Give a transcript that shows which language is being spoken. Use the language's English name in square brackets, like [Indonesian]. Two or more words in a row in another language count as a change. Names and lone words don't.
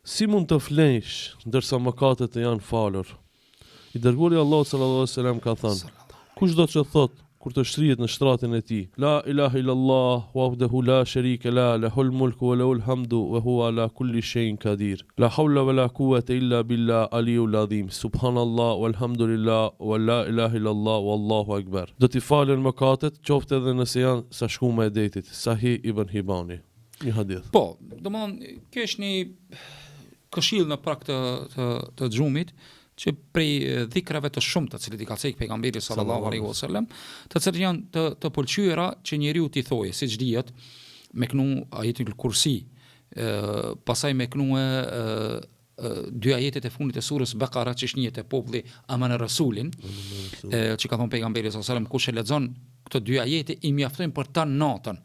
[Albanian] Si mund të flesh ndërsa mëkatet të janë falur? I dërguari Allahu [Arabic] صلى الله عليه وسلم [Albanian] ka thënë: kushdo që thot kur të shtrihet në shtratin e tij, [Arabic] لا إله إلا الله وحده لا شريك له له الملك وله الحمد وهو على كل شيء قدير. لا حول ولا قوة إلا بالله العلي العظيم سبحان الله والحمد لله ولا إله إلا الله والله أكبر. [Albanian] Do t'i falen mëkatet, qoftë edhe nëse janë sa shkumë e detit. Sahih Ibn Hibani. Një hadith. Po, domethënë kesh një këshill në prag të xhumit që prej dhikrave të shumta të cilët i ka thënë pejgamberi [Arabic] صلى الله عليه وسلم, [Albanian] të cilët janë të pëlqyera që njeriu t'i thojë, siç dihet, me kënu [Arabic] آية الكرسي, [Albanian] pastaj me kënu dy ajetet e fundit të surës Bekara që shnihet e populli Aman Rasulin, që ka thënë pejgamberi [Arabic] صلى الله عليه وسلم, [Albanian] kush e lexon këto dy ajete i mjaftojnë për ta natën.